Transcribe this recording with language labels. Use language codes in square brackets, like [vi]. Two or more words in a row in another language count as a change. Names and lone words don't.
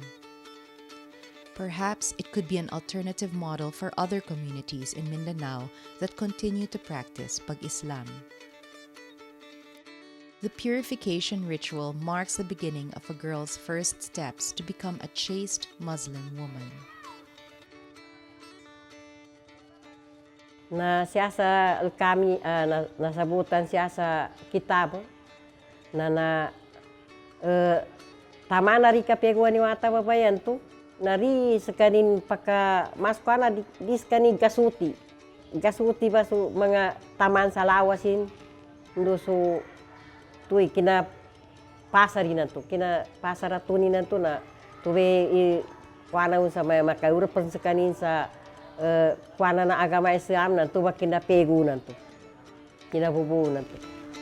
[en] Perhaps it could be an alternative model for other communities in Mindanao that continue to practice pag-Islam. The purification ritual marks the beginning of a girl's first steps to become a chaste Muslim woman. [mdh] Nasabutan siya sa kitab tama na rin kapegwa ni wata babayan to. Nari sekanin paka maskuan na dis kanin gasuti ba so mga taman sa lawasin ndo so tuwi kina pasarin to kina pasaratunin to na tuwi kuana sa may makaurapan sa kanin sa kuana na agama Islam na tuwa kina pegu to kina bubunan to.